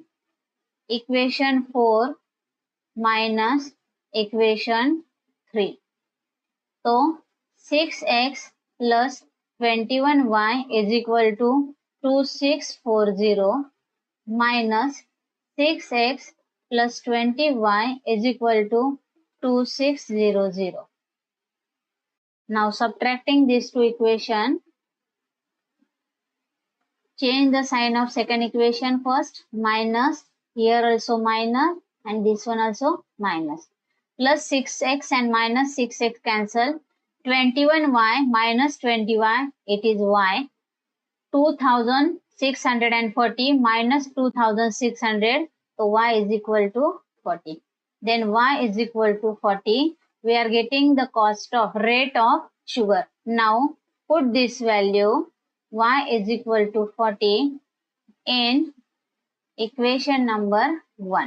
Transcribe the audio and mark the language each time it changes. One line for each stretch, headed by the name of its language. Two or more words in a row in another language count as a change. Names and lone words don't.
English: equation 4 minus equation 3. तो 6x plus 21y is equal to 2640 minus 6x plus 20y is equal to 2600. Now subtracting these two equations, change the sign of second equation first. Minus, here also minus and this one also minus. Plus 6x and minus 6x cancel. 21y minus 20y, it is y. 2640 minus 2600, so y is equal to 40. Then y is equal to 40. We are getting the cost of rate of sugar. Now put this value y is equal to 40 in equation number 1.